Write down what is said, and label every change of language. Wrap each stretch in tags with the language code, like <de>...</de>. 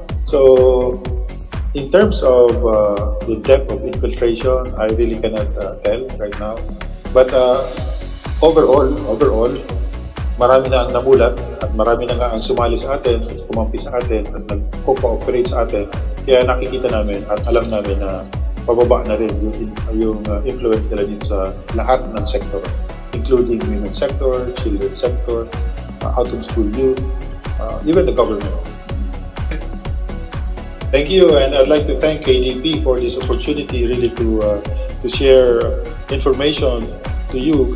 <en>So, in terms of the depth of infiltration, I really cannot tell right now. But overall,</en> <tl>marami na ang namulat at marami na nga ang sumali sa atin, kumampi sa atin at nag-cooperate sa atin. Kaya nakikita namin at alam namin na pababa na rin yung influence nila dito sa lahat ng sektor,</tl> <en>including women's sector, children's sector, out-of-school youth, even the government. Thank you, and I'd like to thank KDP for this opportunity really to share information to you.</en>